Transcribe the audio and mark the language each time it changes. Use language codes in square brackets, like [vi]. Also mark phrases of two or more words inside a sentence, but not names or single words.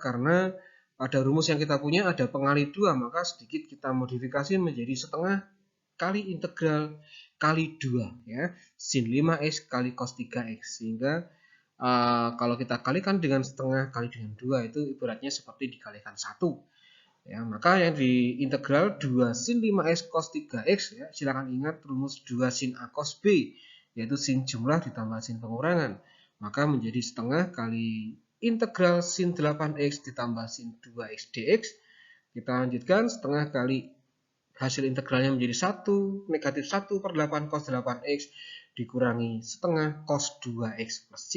[id] Karena pada rumus yang kita punya ada pengali 2, maka sedikit kita modifikasi menjadi setengah kali integral kali 2 ya, sin 5x kali cos 3x, sehingga kalau kita kalikan dengan setengah kali dengan 2 itu ibaratnya seperti dikalikan 1 ya. Maka yang diintegral 2 sin 5x cos 3x ya, silakan ingat rumus 2 sin A cos B, yaitu sin jumlah ditambah sin pengurangan, maka menjadi setengah kali integral sin 8x ditambah sin 2x dx. Kita lanjutkan setengah kali hasil integralnya menjadi 1 negatif 1/8 cos 8x dikurangi setengah cos 2x plus c.